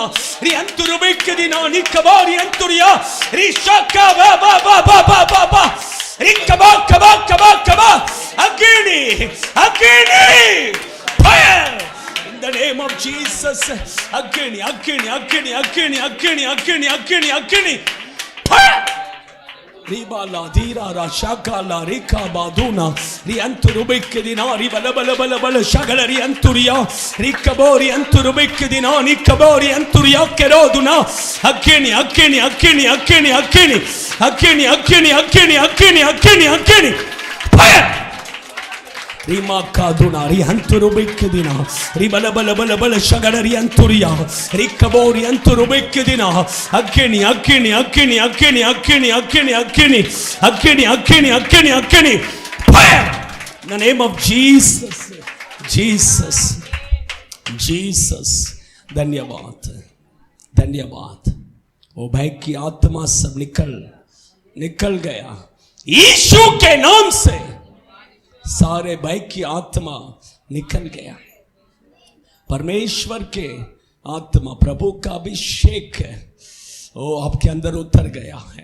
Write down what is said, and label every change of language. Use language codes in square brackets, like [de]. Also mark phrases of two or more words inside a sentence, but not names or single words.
[en] ri anturubikidina nikabari anturia ri shakaba ba ba ba ba ba ba rikaba kaba kaba kaba agni agni fire in the name of Jesus agni agni agni agni agni agni agni agni fire Ribala dhirara shakala rikabaduna ri anturubikidina ribala bala bala bala shagala ri anturia rikabori anturubikidina nikabori anturia keroduna agni agni agni agni agni agni agni agni agni agni agni fire रीमा का दुना रिहंतुरुबिक दिना रिबल बल बल बल शगड़ रियंतुरिया रिकबोरी अंतुरुबिक दिना अग्नि अग्नि अग्नि अग्नि अग्नि अग्नि अग्नि अग्नि अग्नि अग्नि अग्नि fire in the name of Jesus Jesus Jesus. [hi] धन्यवाद धन्यवाद। वो भय की आत्मा सब निकल गया यीशु के नाम से। सारे भय की आत्मा निकल गया। परमेश्वर के आत्मा प्रभु का अभिषेक है वो आपके अंदर उतर गया है।